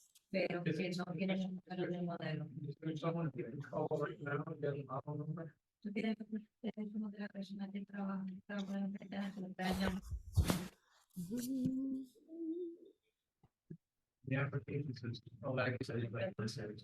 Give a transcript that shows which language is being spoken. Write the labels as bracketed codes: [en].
[es] pero que no quieren el número del modelo. [en] Is there someone who can call right now and get a model number? [es] Tú tienes que poner el teléfono de la persona que trabaja, en la secretaria. [en] The application says, oh, like I said, like this.